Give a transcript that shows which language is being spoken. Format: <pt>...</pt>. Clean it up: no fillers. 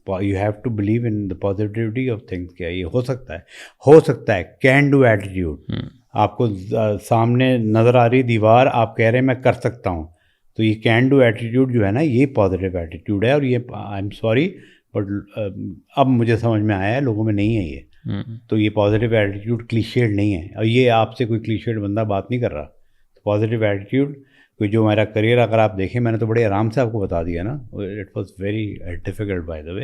<en>You have to believe in the positivity of things.</en> <ur>کیا یہ ہو سکتا ہے کین ڈو ایٹیٹیوڈ. آپ کو سامنے نظر آ رہی دیوار، آپ کہہ رہے ہیں میں کر سکتا ہوں، تو یہ کین ڈو ایٹیٹیوڈ جو ہے نا یہ پازیٹیو ایٹیٹیوڈ ہے. اور یہ</ur> <en>I am sorry but</en> <ur>اب مجھے سمجھ میں آیا ہے لوگوں میں نہیں ہے یہ. تو یہ پازیٹیو ایٹیٹیوڈ کلیشیڈ نہیں ہے، اور یہ آپ سے کوئی کلیشیڈ بندہ بات نہیں کر رہا. پازیٹیو ایٹیٹیوڈ کوئی جو میرا کریئر اگر آپ دیکھیں میں نے تو بڑے آرام سے آپ کو بتا دیا نا.</ur> <en>It was very difficult by the way.</en>